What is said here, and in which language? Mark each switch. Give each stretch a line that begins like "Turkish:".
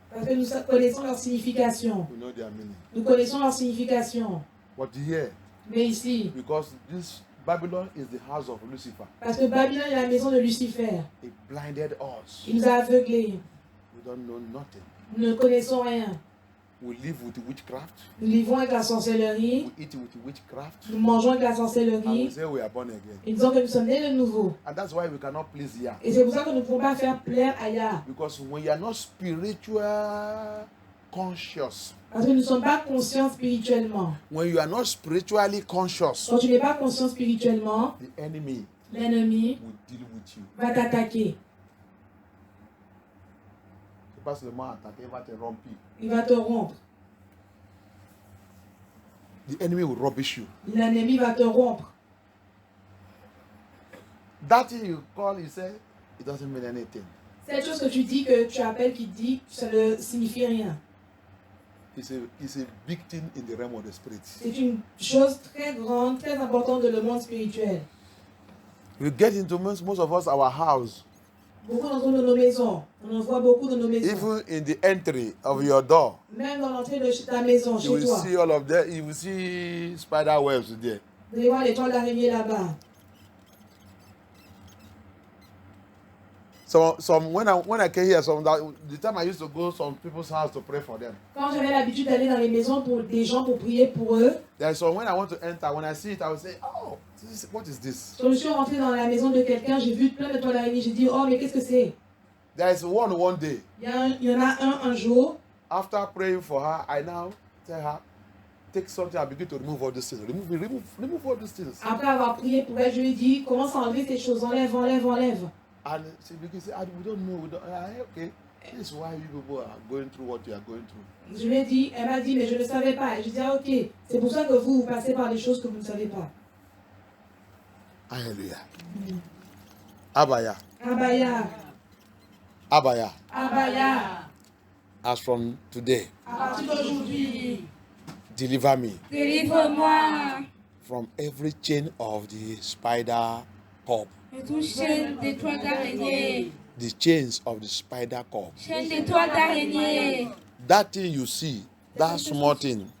French: Parce que nous connaissons leur signification.
English: We know their meaning.
French: Nous connaissons leur signification.
English: But here,
French: Mais ici,
English: because this Babylon is the house of Lucifer,
French: parce que Babylone est la maison de Lucifer,
English: it blinded us.
French: il nous a aveuglés.
English: We don't know nothing.
French: Nous ne connaissons rien.
English: We live with witchcraft.
French: Nous vivons avec la sorcellerie.
English: We eat with witchcraft.
French: Nous mangeons avec la
English: And we
French: sorcellerie.
English: say we are born again.
French: Et disons que nous sommes nés de nouveau.
English: And that's why we cannot please Yah.
French: Et c'est pour ça que nous ne pouvons pas faire plaire à Yah.
English: Because when you are not spiritual conscious,
French: Parce que nous ne sommes pas conscients spirituellement.
English: when you are not spiritually conscious,
French: Quand tu n'es pas conscient spirituellement,
English: the enemy
French: l'ennemi
English: will deal with you.
French: va t'attaquer. C'est pas seulement attaquer, il va te rompre. Il va te rompre.
English: The enemy will rubbish you.
French: L'ennemi va te rompre.
English: That thing you call, you say, it doesn't mean anything.
French: Cette chose que tu dis, que tu appelles, qui dit, ça ne signifie rien.
English: It's a big thing in the realm of the spirit.
French: C'est une chose très grande, très importante dans le monde spirituel.
English: We get into most of us, our house,
French: Beaucoup d'entre nous dans nos maisons. On en voit beaucoup dans nos maisons.
English: even in the entry of your door,
French: Même dans l'entrée de ta maison,
English: you
French: chez
English: will
French: toi.
English: see all of that. You will see spider webs there.
French: Vous allez voir les toiles d'araignée là-bas.
English: Some when I came here, the time I used to go some people's house to pray for them.
French: Quand j'avais l'habitude d'aller dans les maisons pour des gens pour prier pour eux,
English: There's some when I want to enter, when I see it, I will say, "Oh, what is this?"
French: quand je suis rentrée dans la maison de quelqu'un, j'ai vu plein de toiles d'araignée. J'ai dit, oh, mais qu'est-ce que c'est?
English: There is one day.
French: Il y en a un jour.
English: After praying for her, I now tell her, take something and begin to remove all these things. Remove all these things.
French: Après avoir prié pour elle, je lui ai dit, commence à enlever ces choses. Enlève, enlève, enlève.
English: And she begins to say, we don't know. Okay, this is why you people are going through what you are going through.
French: Je lui ai dit, elle m'a dit, mais je ne savais pas. Et je lui ai dit, ah, ok, c'est pour ça que vous passez par des choses que vous ne savez pas. Hallelujah. Abaya. Abaya. Abaya. Abaya.
English: As from today,
French: À partir d'aujourd'hui,
English: deliver me
French: Délivre-moi
English: from every chain of the spider corp.
French: de toute chaîne des toiles d'araignée.
English: The chains of the spider corp.
French: Chaîne des toiles d'araignée.
English: That thing you see, that small thing,